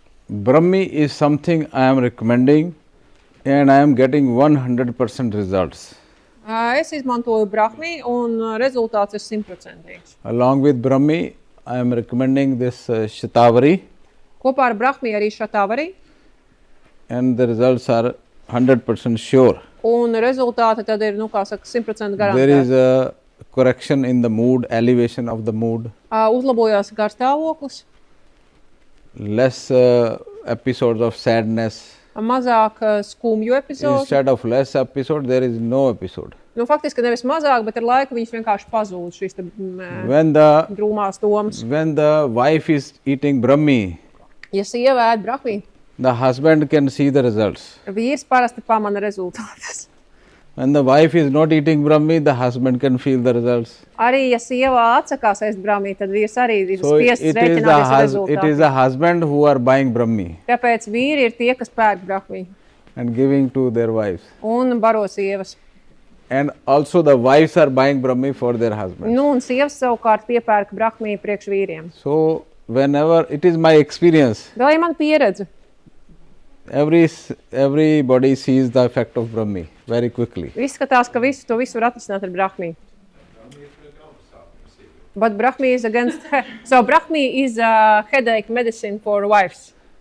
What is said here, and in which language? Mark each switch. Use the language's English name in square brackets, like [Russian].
[English] Brahmi is something I am recommending and I am getting 100% results. [Latvian] Es izmantoju brahmi un rezultāts ir 100%. [English] Along with Brahmi, I am recommending this Shatavari. [Latvian] Kopā ar brahmi arī šatavari. [English] And the results are 100% sure. [Latvian] Un rezultāti tad ir, kā saka, 100% garantēti. [English] There is a correction in the mood, elevation of the mood. [Latvian] Uzlabojās garstāvoklis. [English] Less episodes of sadness. [Latvian] Mazāk skumju epizodu. [English] Instead of less episode, there is no episode. [Latvian] Faktiski nevis mazāk, bet ar laiku viņas vienkārši pazūd šīs drūmās domas. [English] When the wife is eating Brahmi, [Latvian] ja sieva ēd brahmi, [English] the husband can see the results. [Latvian] Vīrs parasti pamana rezultātus. [English] When the wife is not eating Brahmi, the husband can feel the results. [Latvian] Arī, ja sieva atsakās ēst brahmi, tad vīrs arī ir spiests rēķināties ar rezultātu. [English] It is the husband who are buying Brahmi. [Latvian] Tāpēc vīri ir tie, kas pērk brahmi. [English] And giving to their wives. [Latvian] Un baro sievas. [English] And also the wives are buying Brahmi for their husbands. [Latvian] Un sievas savukārt piepērk brahmi priekš vīriem. [English] So, whenever, it is my experience. [Latvian] Tā ir man pieredze. [English] Everybody sees the effect of Brahmi very quickly. [Latvian] Izskatās, ka to visu var atrisināt ar brahmi. [English] But Brahmi is against. So Brahmi is a headache medicine for wives.